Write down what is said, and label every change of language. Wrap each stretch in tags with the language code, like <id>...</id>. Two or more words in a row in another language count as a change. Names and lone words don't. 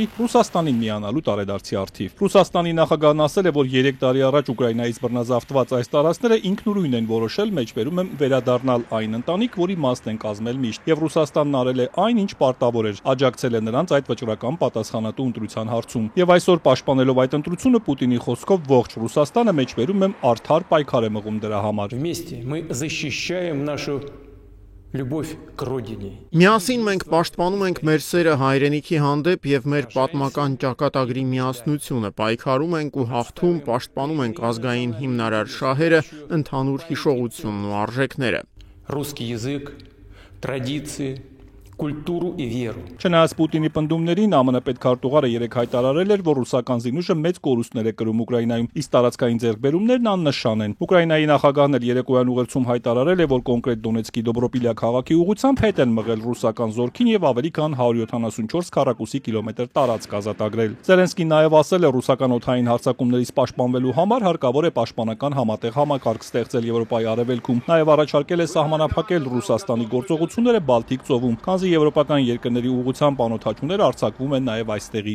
<hy>Ռուսաստանին միանալու տարեդարձի առթիվ։ Ռուսաստանի նախագահն ասել է, որ 3 տարի առաջ Ուկրաինայից բռնազավթված այս տարածքները ինքնուրույն են որոշել, մեջբերում եմ վերադառնալ այն ընտանիք, որի մասն են կազմել միշտ, եւ Ռուսաստանն արել է այն, ինչ պարտավոր էր, աջակցել է նրանց այդ վճռական պատասխանատու ընտրության հարցում։ Եվ այսօր պաշտպանելով այդ ընտրությունը Պուտինի խոսքով ողջ Ռուսաստանը մեջբերում եմ արդար պայքար է մղում դրա համար։</hy> <ru>Вместе мы защищаем нашу любовь к родине.</ru> <hy>Միասին մենք պաշտպանում ենք մեր սերը հայրենիքի հանդեպ եւ մեր պատմական ճակատագրի միասնությունը, պայքարում ենք ու հաղթում, պաշտպանում ենք ազգային հիմնարար շահերը, ընդհանուր հիշողությունն ու արժեքները։</hy> <ru>Русский язык, традиции, կուլտուրу и веру։</ru> <hy>Չնայած Պուտինի պնդումներին ԱՄՆ պետքարտուղարը 3 հայտարարել էր, որ ռուսական զինուժը մեծ կորուստներ է կրում Ուկրաինայում, իսկ տարածքային ձեռքբերումներն աննշան են։ Ուկրաինայի նախագահն էլ երեկոյան ուղերձում հայտարարել է, որ կոնկրետ Դոնեցկի Դոբրոպիլյա քաղաքի ուղղությամբ հետ են մղել ռուսական զորքին եւ ավելի քան 174 քառակուսի կիլոմետր տարածք ազատագրել։ Զելենսկին նաեւ ասել է, ռուսական օդային հարձակումներից պաշտպանվելու համար հարկավոր է պաշտպանական համատեղ համակարգ ստեղծել Եվրոպայի արևելքում։ Նաեւ առաջարկել է սահմանափակել Ռուսաստանի գործողությունները Բալտիկ ծովում, քանզի եվրոպական երկրների ուղղությամբ անօթաչուներ արձակվում են նաև այստեղից։</hy>